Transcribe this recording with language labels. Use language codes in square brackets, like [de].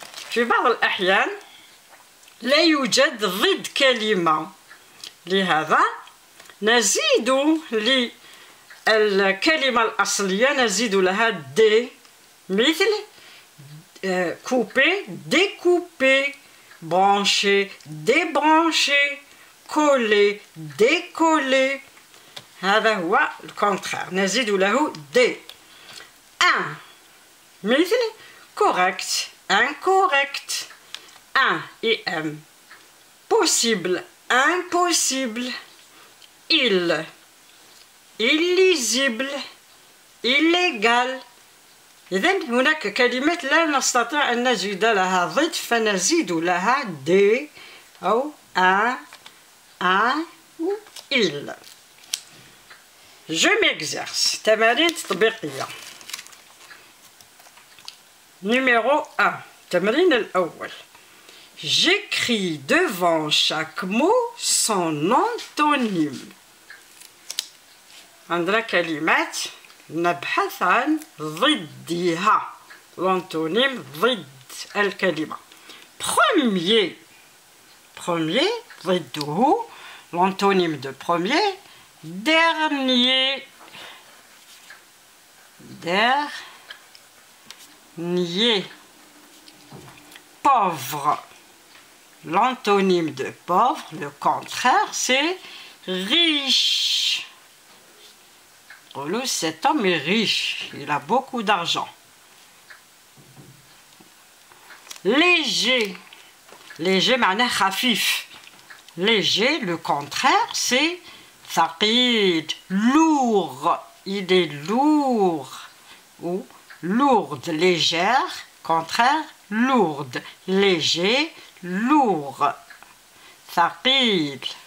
[ar] في بعض الأحيان لا يوجد ضد كلمة، لهذا نزيد للكلمة الأصلية نزيد لها دي، مثل [fr] couper, découper, brancher, débrancher, coller, décoller. [ar] هذا هو الكونترير، نزيد له دي. [fr] un [ar] مثل [fr] correct, incorrect, un et m. Possible, impossible. Il, illisible, illégal. [ar] إذن هناك كلمات لا نستطيع أن نجد لها ضد فنزيد لها دي أو [fr] un ou il. Je m'exerce. [ar] تمارين تطبيقية. [fr] Numéro 1. [ar] التمرين الأول. [fr] J'écris devant chaque mot son antonyme. [ar] عندنا كلمات نبحث عن ضدها. [fr] L'antonyme [ar] ضد الكلمة. [fr] Premier. Premier [ar] ضده. [fr] L'antonyme de premier. Dernier. Dernier. Pauvre. L'antonyme de pauvre, le contraire, c'est riche. Cet homme est riche, il a beaucoup d'argent. Léger. [ar] Léger, معناه خفيف. [fr] Léger, le contraire, c'est [ar] ثقيل. [fr] Lourd. Il est lourd. Ou lourde, légère, contraire, lourde. Léger, lourd. [ar] ثقيل.